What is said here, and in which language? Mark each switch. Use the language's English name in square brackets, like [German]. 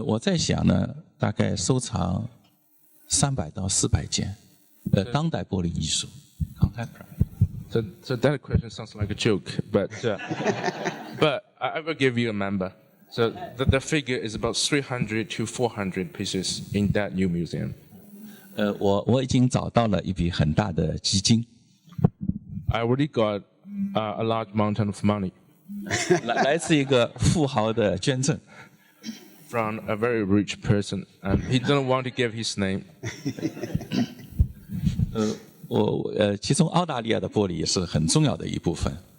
[Chinese] 我在想呢，大概收藏300到400件，当代玻璃艺术 （contemporary）。 [English] So that question sounds like a joke, but I will give you a number. So the figure is about 300 to 400 pieces in that new museum. [Chinese] 我已经找到了一笔很大的基金。 [English] I already got a large mountain of money. [Chinese] 来自一个富豪的捐赠。 [English] From a very rich person, and he didn't want to give his name. [Chinese] 其中澳大利亚的玻璃也是很重要的一部分。